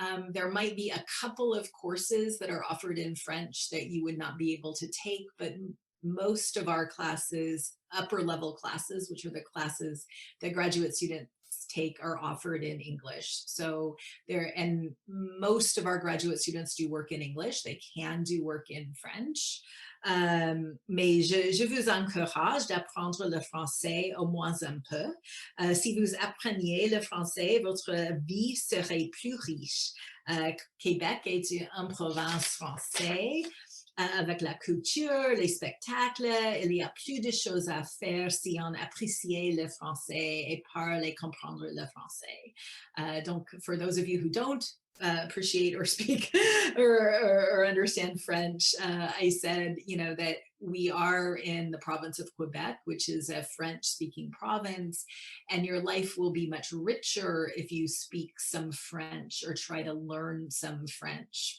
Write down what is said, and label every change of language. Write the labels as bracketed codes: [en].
[en] There might be a couple of courses that are offered in French that you would not be able to take, but most of our classes, upper level classes, which are the classes that graduate students take, are offered in English. So and most of our graduate students do work in English. They can do work in French. [fr] Mais je vous encourage d'apprendre le français au moins un peu. Si vous appreniez le français, votre vie serait plus riche. Québec est une province française. avec la culture, les spectacles. Il y a plus de choses à faire si on apprécie le français et parle et comprendre le français. [en] Donc, for those of you who don't appreciate or speak or understand French, I said, that we are in the province of Quebec, which is a French-speaking province, and your life will be much richer if you speak some French or try to learn some French.